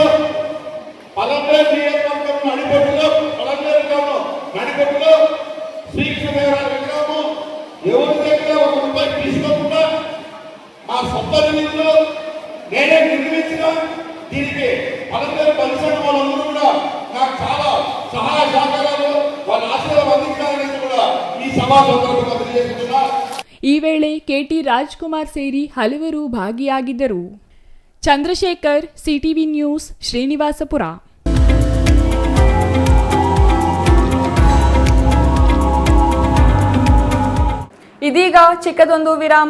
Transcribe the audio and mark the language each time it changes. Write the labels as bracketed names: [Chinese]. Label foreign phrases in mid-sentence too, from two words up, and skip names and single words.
[Telugu] పలమనేరు నియోజకవర్గం నడిపట్టులో శ్రీకృష్ణదేవరాయల విగ్రహము ఎవరి దగ్గర ₹1 తీసుకోకుండా మా సొంత నిధులు నేనే నిర్మించిన దీనికి పలమనేరు పరిశ్రమ వాళ్ళందరూ కూడా నాకు చాలా సహాయ సహకారాలు వాళ్ళ ఆశీర్వాదం అందించాలని కూడా ఈ సభా సందర్భంగా తెలియజేస్తున్నా. [Kannada] ಈ ವೇಳೆ ಕೆಟಿ ರಾಜ್ಕುಮಾರ್ ಸೇರಿ ಹಲವರು ಭಾಗಿಯಾಗಿದ್ದರು. ಚಂದ್ರಶೇಖರ್, ಸಿಟಿವಿ ನ್ಯೂಸ್, ಶ್ರೀನಿವಾಸಪುರ. ಇದೀಗ ಚಿಕ್ಕದೊಂದು ವಿರಾಮ.